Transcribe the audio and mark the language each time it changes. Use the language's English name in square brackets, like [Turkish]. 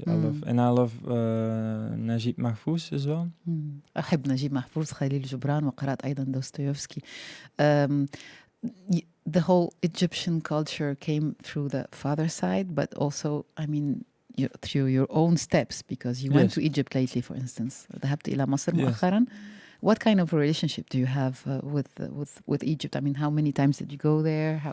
[English] I love Najib Mahfouz as well. [Arabic] أحب نجيب محفوظ خليل جبران وقرأت أيضا دوستويفسكي. [English] The whole Egyptian culture came through the father side, but also, I mean, through your own steps, because you went to Egypt lately, for instance. [Arabic] ذهبت إلى مصر مؤخرا. [English] What kind of relationship do you have with Egypt? I mean, how many times did you go there?